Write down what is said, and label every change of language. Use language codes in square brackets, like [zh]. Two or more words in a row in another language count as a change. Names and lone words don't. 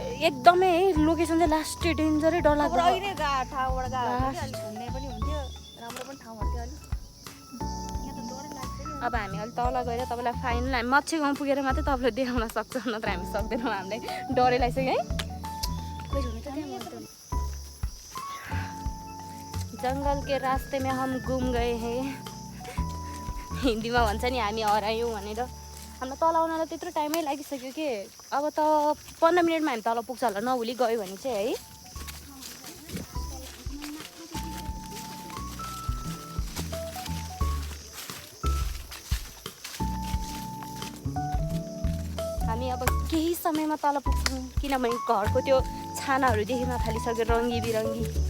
[ne] एकदमै लोकेसन चाहिँ लास्ट डेन्जरै डर लाग्छ। अहिले ठाउँबाट घुम्ने पनि हुन्थ्यो, राम्रो पनि ठाउँ हुन्थ्यो अलिक। यहाँ त डरै लाग्छ। अब हामी अलिक तल गएर तपाईँलाई फाइनल हामी मच्छेगाउँ पुगेर मात्रै तपाईँलाई देखाउन सक्छौँ, नत्र हामी सक्दैनौँ। हामीलाई डरै लाग्छ है। खोइ हुनु त त्यहाँ [hi] जंगल के रास्ते में हम गुम गए हैं। [ne] हिन्दीमा भन्छ नि हामी हरायौँ भनेर। हामीलाई तल आउनलाई त्यत्रो टाइमै लागिसक्यो कि अब त 15 मिनटमा हामी तल पुग्छ होला नभुली गयो भने चाहिँ है। हामी अब केही समयमा तल पुग्छौँ किनभने घरको त्यो छानाहरू देखिन थालिसक्यो रङ्गी बिरङ्गी।